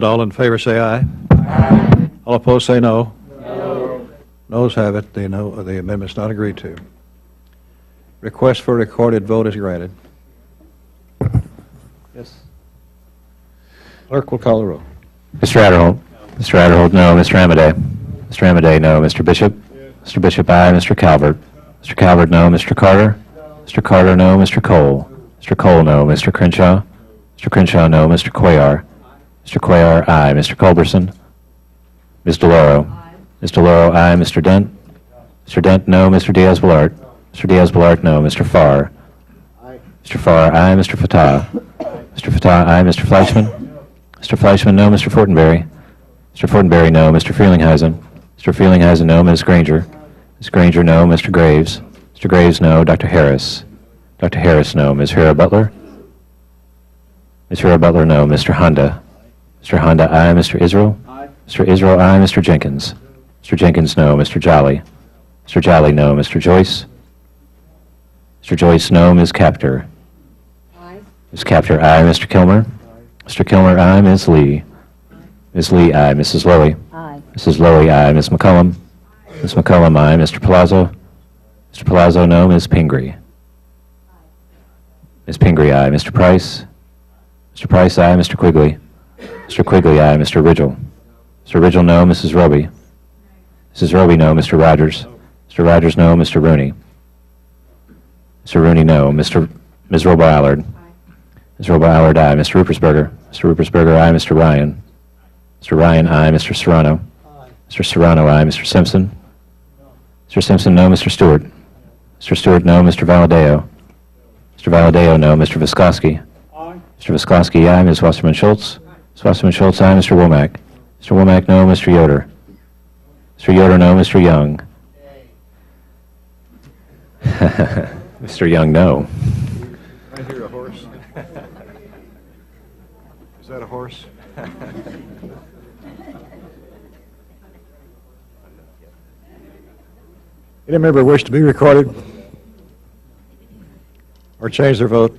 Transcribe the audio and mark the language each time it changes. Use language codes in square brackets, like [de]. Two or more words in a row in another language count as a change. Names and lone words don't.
[en] All in favor say aye. Aye. All opposed say no. No. Noes have it. The amendment's not agreed to. Request for recorded vote is granted. Yes. Clerk will call the roll. Mr. Adderholt. Mr. Adderholt, no. Mr. Amadei. Mr. Amadei, no. Mr. Bishop. Yes. Mr. Bishop, aye. Mr. Calvert. Mr. Calvert, no. Mr. Carter. No. Mr. Carter, no. Mr. Cole. Mr. Cole, no. Mr. Crenshaw. Mr. Crenshaw, no. Mr. Cuellar. Mr. Cuellar, aye. Mr. Culberson. Ms. DeLauro. Aye. Ms. DeLauro, aye. Mr. Dent. Mr. Dent, no. Mr. Diaz-Balart. Mr. Diaz-Balart, no. Mr. Farr. Aye. Mr. Farr, aye. Mr. Fatah. Mr. Fatah, aye. Mr. Fleischman. Mr. Fleischman, no. Mr. Fortenberry. Mr. Fortenberry, no. Mr. Frelinghuysen. Mr. Feelingheisen, no. Ms. Granger? Ms. Granger, no. Mr. Graves? Mr. Graves, no. Dr. Harris? Dr. Harris, no. Ms. Hera Butler? Ms. Hera Butler, no. Mr. Honda? Mr. Honda, aye. Mr. Israel? Aye. Mr. Israel, aye. Mr. Jenkins? Mr. Jenkins, no. Mr. Jolly? Mr. Jolly, no. Mr. Joyce? Mr. Joyce, no. Ms. Capter? Aye. Ms. Capter, aye. Mr. Kilmer? Mr. Kilmer, aye. Ms. Lee? Ms. Lee, aye. Mrs. Lowy? Aye. Mrs. Lowy, aye. Ms. McCollum? Ms. McCollum, aye. Mr. Palazzo? Mr. Palazzo, no. Ms. Pingree? Ms. Pingree, aye. Mr. Price? Mr. Price, aye. Mr. Quigley? Mr. Quigley, aye. Mr. Ridgel? Mr. Ridgel, no. Mrs. Roby? Mrs. Roby, no. Mr. Rogers? Mr. Rogers, no. Mr. Rooney? Mr. Rooney, no. Ms. Robo Allard? Ms. Robo Allard, aye. Mr. Ruppersberger? Mr. Ruppersberger, aye. Mr. Ryan? Mr. Ryan, aye. Mr. Serrano? Mr. Serrano, aye. Mr. Simpson? Mr. Simpson, no. Mr. Stewart? Mr. Stewart, no. Mr. Valadeo? Mr. Valadeo, no. Mr. Viscoski? Mr. Viscoski, aye. Ms. Wasserman Schultz? Ms. Wasserman Schultz, aye. Mr. Womack? Mr. Womack, no. Mr. Yoder? Mr. Yoder, no. Mr. Young? Mr. Young, no. I hear a horse. Is that a horse? Any member wish to be recorded or change their vote?